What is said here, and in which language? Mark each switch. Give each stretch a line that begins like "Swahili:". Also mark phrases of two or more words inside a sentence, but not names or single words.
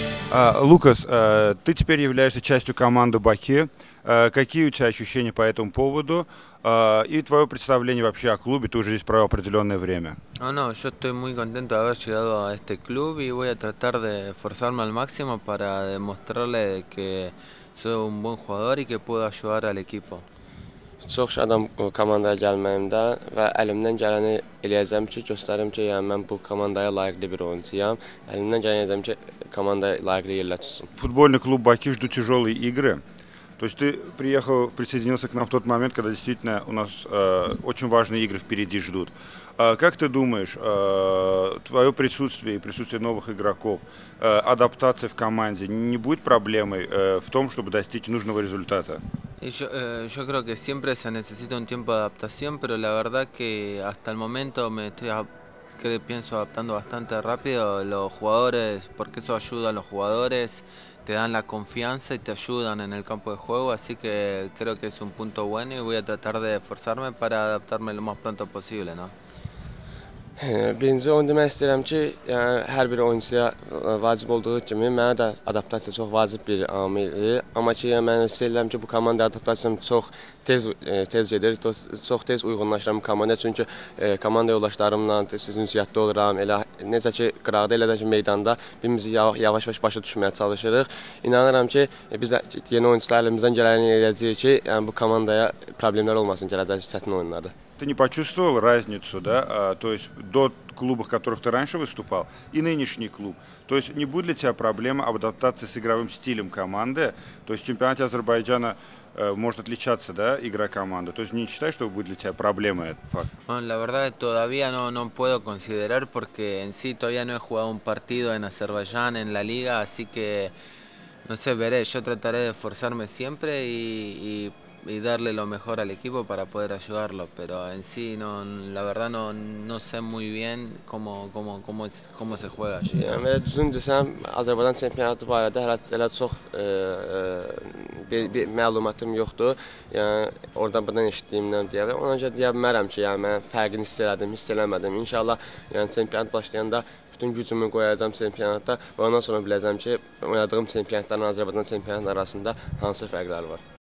Russian: Лукас, ты теперь являешься частью команды Баке. Какие у тебя ощущения по этому поводу? И твое представление вообще о клубе, ты уже здесь провел определенное время.
Spanish: No, no, yo estoy muy contento de haber llegado a este club y voy a tratar de esforzarme al máximo para demostrarle que soy un buen jugador y que puedo ayudar al equipo.
Azerbaijani: Çox şadam komandaya gəlməyimdən və əlimdən gələni eləyəcəm ki, göstərim ki, yəni mən bu komandaya layiqli bir oyuncuyam. Əlimdən gələni edəcəm ki, komanda layiqli yerlə tutsun.
Russian: Футбольный клуб Баки ждут тяжелые игры. То есть ты приехал, присоединился к нам в тот момент, когда действительно у нас очень важные игры впереди ждут. Как ты думаешь, твое присутствие и присутствие новых игроков, адаптация в команде не будет проблемой в том, чтобы достичь нужного результата?
Spanish: Yo creo que siempre se necesita un tiempo de adaptación, pero la verdad que hasta el momento que pienso adaptando bastante rápido. Los jugadores, porque eso ayuda a los jugadores, te dan la confianza y te ayudan en el campo de juego, así que creo que es un punto bueno y voy a tratar de esforzarme para adaptarme lo más pronto posible, ¿no?
Azerbaijani: Birinci onu demək istəyirəm ki, yəni hər bir oyunçuya vacib olduğu kimi mənə də adaptasiya çox vacib bir amildir. Amma ki, yəni mən hiss edirəm ki, bu komandaya adaptasiyam çox tez gedir, çox tez uyğunlaşıram bu komandaya. Çünki komanda yoldaşlarımla ünsiyyətdə oluram. Elə necə ki, qıraqda, elə də ki, meydanda birimizi yavaş-yavaş başa düşməyə çalışırıq. İnanıram ki, biz də yeni oyunçular əlimizdən gələni edəcəyik ki, yəni bu komandaya problemlər olmasın gələcək çətin oyunlarda.
Russian: Ты не почувствовал разницу, да, то есть до клуба, в которых ты раньше выступал, и нынешний клуб? То есть не будет для тебя проблема адаптации с игровым стилем команды? То есть в чемпионате Азербайджана может отличаться, да, игра команды? То есть не считаешь, что будет для тебя проблема этот факт?
Spanish: Bueno, la verdad todavía no puedo considerar porque en sí todavía no he jugado un partido en Azerbaiyán en la liga, así que no sé, veré. Yo trataré de esforzarme siempre y darle lo mejor al equipo para poder ayudarlo, pero en sí la verdad no sé muy bien cómo se juega allí.
Azerbaijani: Yəni belə düzün desəm, Azərbaycan çempionatı barədə hələ çox bir məlumatım yoxdur. Yəni oradan buradan eşitdiyimdən deyə bilərəm. Ona görə deyə bilmərəm ki, yəni mən fərqini hiss elədim, hiss eləmədim. İnşallah yəni çempionat başlayanda bütün gücümü qoyacağam çempionatda və ondan sonra biləcəm ki, oynadığım çempionatlarla Azərbaycan çempionatı arasında hansı fərqlər var.